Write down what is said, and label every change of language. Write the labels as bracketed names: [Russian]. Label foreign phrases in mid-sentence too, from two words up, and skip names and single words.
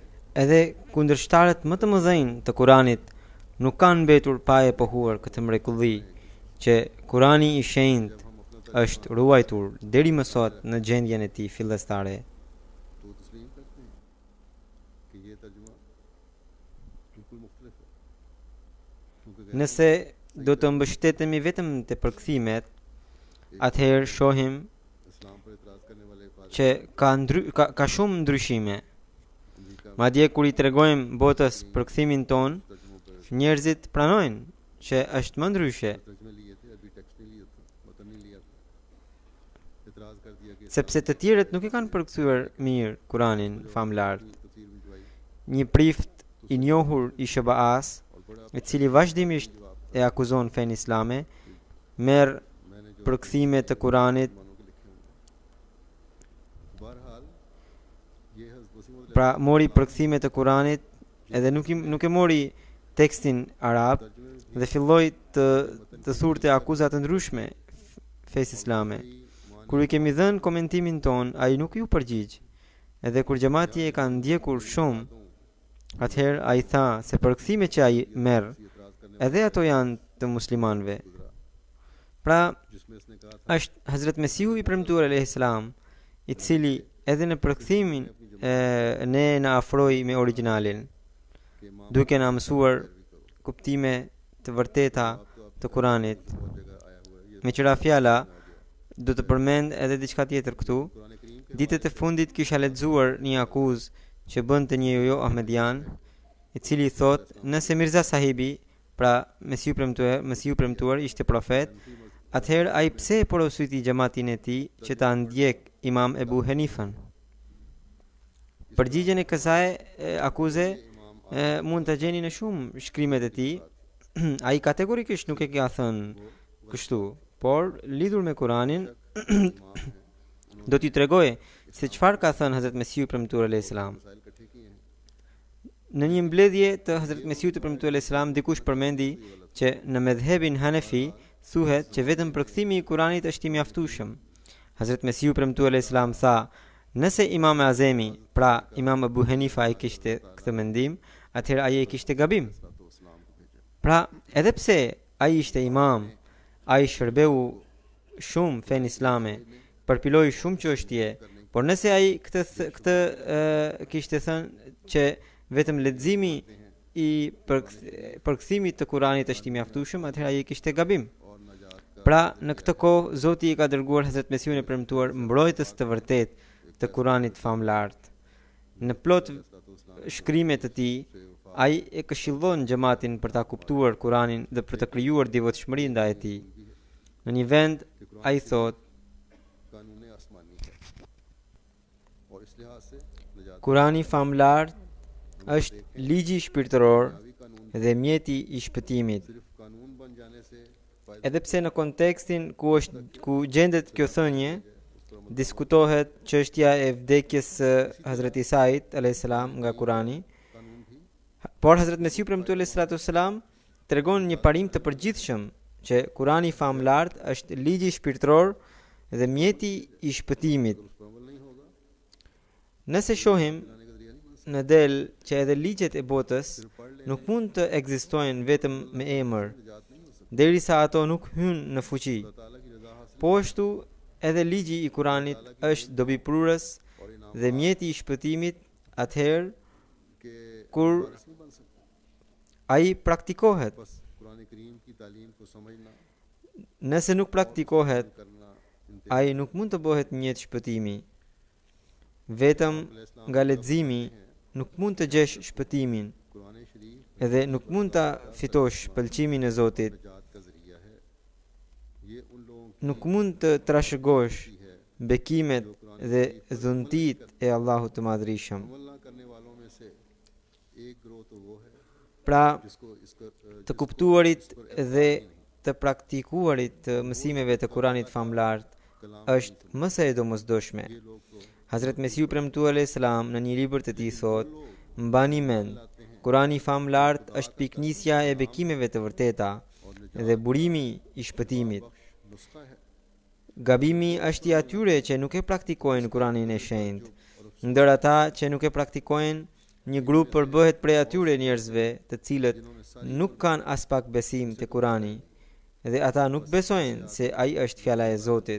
[Albanian] Edhe kundërshtarët më të mëdhenj të Kuranit nuk kanë mbetur pa e pohuar këtë mrekulli që Kurani i shenjtë është ruajtur deri më sot në gjendjen e tij fillestare. [Urdu] تو تسلیم کرتے ہیں کہ یہ ترجمہ بالکل مختلف ہے کیونکہ [Albanian] Nëse do të mbështetemi vetëm te përkthimet, atëherë shohim [Urdu] اسلام پر اعتراض کرنے والے فاضل [Albanian] që ka shumë ndryshime. [Urdu] अमेरिका [Albanian] Madje kur i tregojmë botës përkthimin ton, [Urdu] ترجموں پر [Albanian] njerëzit pranojnë që është më ndryshe, [Urdu] ترجمے لیے تھے ابھی ٹیکسٹ نہیں لیا تھا متن نہیں لیا تھا اعتراض کر دیا کہ [Albanian] sepse të tjerët nuk e kanë përkthyer mirë Kuranin famlar. [Urdu] تفسیر بھجوائی [Albanian] Një prift i njohur i SBA-s, [Urdu] اور بڑا [Albanian] i cili vazhdimisht e akuzon fen islame, merr [Urdu] میں نے جو [Albanian] përkthime të Kuranit, [Urdu] مانوں کے لکھے ہوئے ہیں بہرحال یہ حضرت مسیح موعود [Albanian] pra mori përkthime të Kuranit edhe nuk e mori tekstin arab dhe filloi të thurte akuza të ndryshme fesë islame. Kur i kemi dhënë komentimin ton, ai nuk ju përgjigj. Edhe kur xhamati e ka ndjekur shumë, atëherë ai tha se përkthimet që ai merr, edhe ato janë të muslimanëve. Pra, [Urdu] جس میں اس نے کہا تھا [Albanian] është Hazrat Mesiu i premtuar [Arabic] عليه السلام, [Albanian] i cili edhe në përkthimin ne na afroi me originalin, [Urdu] کہ ماں [Albanian] duke na mësuar kuptime të vërteta të Kuranit. [Urdu] بہت جگہ آیا ہوا ہے یہ [Albanian] Me qëra fjala, do të përmend edhe diçka tjetër këtu. [Urdu] قرآن کریم کے [Albanian] Ditët e fundit kisha lexuar një akuzë që bënte një jojo Ahmedian, i cili thot, nëse Mirza sahibi, pra Mesiu premtuar ishte profet, atëherë ai pse e porositi xhamatin e tij që ta ndjek Imam Ebu Hanifan. Përgjigjen e kësaj akuze mund të gjeni në shumë shkrimet e tij. Ai kategorikisht nuk e ka thënë kështu, por lidhur me Kuranin do t'i tregoj se çfarë ka thënë Hazrat Mesihu i premtuar [Arabic] عليه السلام. [Urdu] مسائل اکٹھے کیے ہیں [Albanian] Në një mbledhje të Hazrat Mesiut të premtuar [Arabic] عليه السلام, [Albanian] dikush përmendi që në medhhebin Hanefi thuhet që vetëm përkthimi i Kuranit është i mjaftueshëm. Hazrat Mesiu premtuar [Arabic] عليه السلام [Albanian] tha, nëse Imam Azemi, pra Imam Abu Hanifa ai kishte këtë mendim, atëherë ai kishte gabim. [Urdu] تو اسلام کو بھیجا [Albanian] Pra, edhe pse ai ishte imam, ai shërbeu shumë fen islame, përpiloi shumë çështje, por nëse ai këtë kishte thënë që vetëm leximi i përkthimit të Kuranit është i mjaftueshëm, atëherë ai kishte gabim. [Urdu] اور نجات کا [Albanian] Pra, në këtë kohë Zoti i ka dërguar Hazrat Mesiun e premtuar mbrojtës të vërtet të Kuranit famlart. Në plot shkrimet të tij, ai e këshillon xhamatin për ta kuptuar Kuranin dhe për të krijuar devotshmëri ndaj tij. Në një vend ai thotë, [Urdu] قانون آسمانی ہے اور اس لحاظ سے نجات [Albanian] Kurani famlart është ligji shpirtëror [Urdu] بھی قانون [Albanian] dhe mjeti i shpëtimit. [Urdu] صرف قانون بن جانے سے فائدہ [Albanian] Edhe pse në kontekstin ku gjendet kjo thënie, diskutohet çështja e vdekjes së Hazrat Isait [Arabic] عليه السلام [Albanian] nga Kurani, [Urdu] قانون بھی [Albanian] por Hazrat Mesiu premtuar [Arabic] عليه الصلاة والسلام [Albanian] tregon një parim të përgjithshëm që Kurani famlart është ligji shpirtëror dhe mjeti i shpëtimit. [Urdu] اس پر عمل نہیں ہوگا [Albanian] Nëse shohim [Urdu] لانے کا ذریعہ نہیں بن [Albanian] në del që edhe ligjet e botës [Urdu] سکتا پڑھ لے [Albanian] nuk mund të ekzistojnë vetëm me emër, [Urdu] نجات نہیں ہو سکتی [Albanian] derisa ato nuk hynë në fuqi. [Urdu] اللہ تعالیٰ کی رضا حاصل [Albanian] Po ashtu edhe ligji i Kuranit është dobiprurës [Urdu] اور انعام [Albanian] dhe mjeti i shpëtimit atëherë [Urdu] के [Albanian] kur [Urdu] وارث نہیں بن سکتا [Albanian] ai praktikohet. [Urdu] بس قرآن کریم کی تعلیم کو سمجھنا [Albanian] Nëse nuk praktikohet, [Urdu] करना [Albanian] ai nuk mund të bëhet mjet shpëtimi. Vetëm nga leximi nuk mund të gjesh shpëtimin [Urdu] قرآن شریف [Albanian] edhe nuk mund ta fitosh pëlqimin e Zotit. [Urdu] نجات کا ذریعہ ہے یہ ان لوگوں [Albanian] Nuk mund të trashëgosh [Urdu] کی ہے [Albanian] bekimet dhe dhuntit e Allahut të Madhrishëm. [Urdu] عمل نہ کرنے والوں میں سے ایک گروہ تو وہ ہے [Albanian] Pra, [Urdu] جس کو اس کا [Albanian] të kuptuarit dhe të praktikuarit të mësimeve të Kuranit famlart është më së e domosdoshme. [Urdu] یہ لوگ تو [Albanian] Hazrat Mesiu premtuar [Arabic] عليه السلام [Albanian] në një libër të tij thotë, mbani mend, Kurani famlart është piknisja e bekimeve të vërteta dhe burimi i shpëtimit. [Urdu] نسخہ ہے [Albanian] Gabimi është i atyre që nuk e praktikojnë Kuranin e shenjtë. Ndër ata që nuk e praktikojnë, një grup përbëhet prej atyre njerëzve të cilët nuk kanë as pak besim te Kurani dhe ata nuk besojnë se ai është fjala e Zotit.